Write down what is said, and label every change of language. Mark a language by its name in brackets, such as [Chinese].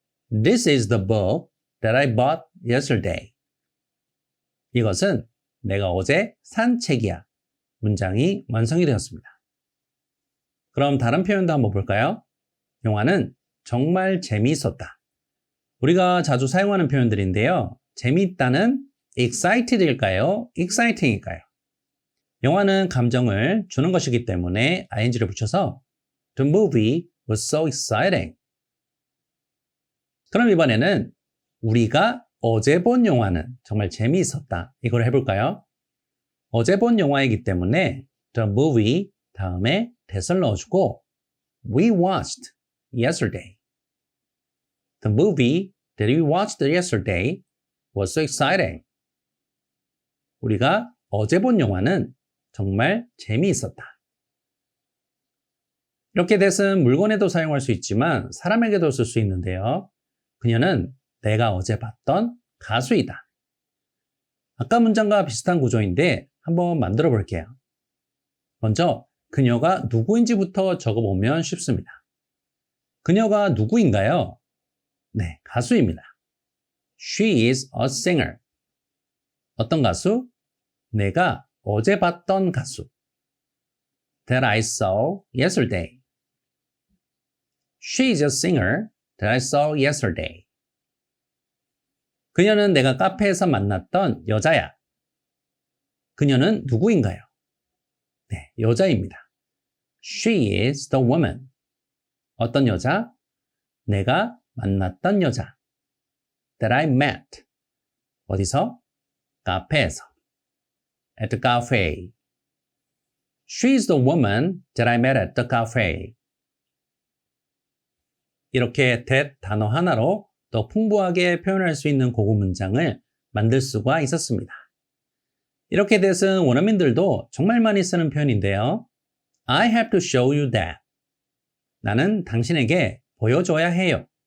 [English] This is the book that I bought yesterday. [Korean] 이것은 내가 어제 산 책이야. 문장이 완성이 되었습니다. 그럼 다른 표현도 한번 볼까요? 영화는 정말 재미있었다. 우리가 자주 사용하는 표현들인데요. 재미있다는 excited일까요? exciting일까요? 영화는 감정을 주는 것이기 때문에 ing를 붙여서 [English] The movie was so exciting. [Korean] 그럼 이번에는 우리가 어제 본 영화는 정말 재미있었다. 이걸 해볼까요? 어제 본 영화이기 때문에 The movie 다음에 that을 넣어주고 [English] We watched yesterday. The movie that we watched yesterday was so exciting. [Korean] 우리가 어제 본 영화는 정말 재미있었다. 이렇게 that은 물건에도 사용할 수 있지만 사람에게도 쓸 수 있는데요. 그녀는 내가 어제 봤던 가수이다. 아까 문장과 비슷한 구조인데 한번 만들어 볼게요. 먼저 그녀가 누구인지부터 적어보면 쉽습니다. 그녀가 누구인가요? 네, 가수입니다. [English] She is a singer. [Korean] 어떤 가수? 내가 어제 봤던 가수. [English] That I saw yesterday. She is a singer that I saw yesterday. [Korean] 그녀는 내가 카페에서 만났던 여자야. 그녀는 누구인가요? 네, 여자입니다. [English] She is the woman. [Korean] 어떤 여자? 내가 만났던 여자. [English] That I met. [Korean] 어디서? 카페에서. [English] At the cafe. She is the woman that I met at the cafe. [Korean] 이렇게 that 단어 하나로 더 풍부하게 표현할 수 있는 고급 문장을 만들 수가 있었습니다. 이렇게 that은 원어민들도 정말 많이 쓰는 표현인데요. [English] I have to show you that. [Korean] 나는 당신에게 보여줘야 해요.